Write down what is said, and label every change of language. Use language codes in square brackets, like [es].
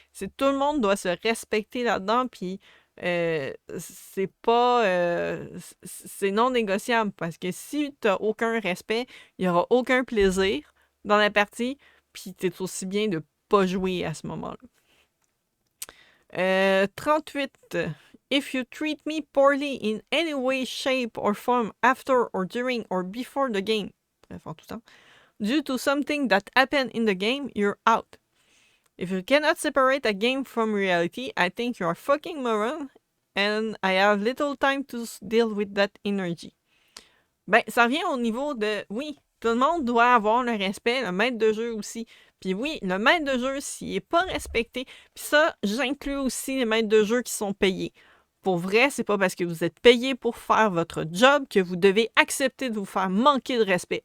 [fr] C'est tout le monde doit se respecter là-dedans, puis c'est pas... c'est non négociable, parce que si t'as aucun respect, il y aura aucun plaisir dans la partie, puis c'est aussi bien de pas jouer à ce moment-là. 38. [en] If you treat me poorly in any way, shape, or form after or during or before the game, [fr] bref, en tout temps, [en] due to something that happened in the game, you're out. If you cannot separate a game from reality, I think you're a fucking moron, and I have little time to deal with that energy. [fr] Ben, ça revient au niveau de... Oui, tout le monde doit avoir le respect, le maître de jeu aussi. Puis oui, le maître de jeu, s'il n'est pas respecté... Puis ça, j'inclus aussi les maîtres de jeu qui sont payés. Pour vrai, c'est pas parce que vous êtes payé pour faire votre job que vous devez accepter de vous faire manquer de respect.